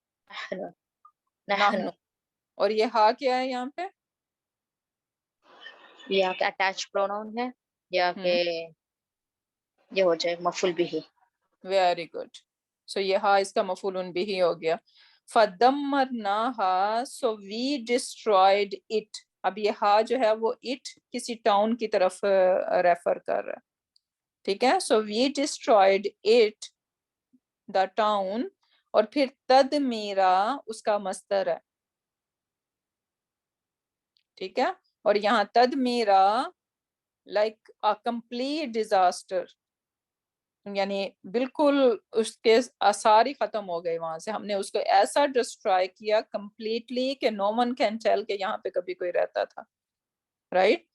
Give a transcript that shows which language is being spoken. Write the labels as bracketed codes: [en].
[ar] نحن نحن. نحن [ur] اور یہ ہا کیا ہے یہاں پہ؟ یا کہ اٹیچ پروناؤن ہے یا کہ یہ ہو جائے مفعول بھی. Very good. سو یہ ہا اس کا مفعول بھی ہو گیا. [ar] فدمرناها [en] so we destroyed it. [ur] اب یہ ہا جو ہے وہ اٹ کسی ٹاؤن کی طرف ریفر کر رہا ہے. ٹھیک ہے. [en] So we destroyed it the town. [ur] اور پھر تدمیرا اس کا مصدر ہے. ٹھیک ہے. اور یہاں تدمیرا لائک [en] a complete disaster, [ur] یعنی بالکل اس کے آثار ہی ختم ہو گئے وہاں سے. ہم نے اس کو ایسا ڈسٹرائے کیا کمپلیٹلی کہ [en] no one can tell [ur] کہ یہاں پہ کبھی کوئی رہتا تھا. رائٹ.